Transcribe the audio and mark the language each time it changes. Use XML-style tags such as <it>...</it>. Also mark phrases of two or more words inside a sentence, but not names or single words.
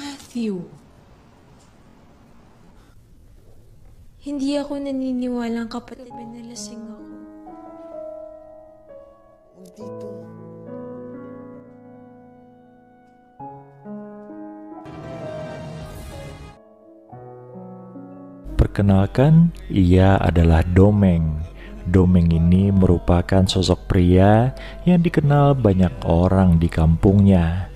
<tl>Matthew, hindi ako naniniwalang kapatid mo nalasing ako. Nandito.</tl> <id>Perkenalkan, ia adalah Domeng. Domeng ini merupakan sosok pria yang dikenal banyak orang di kampungnya.</id>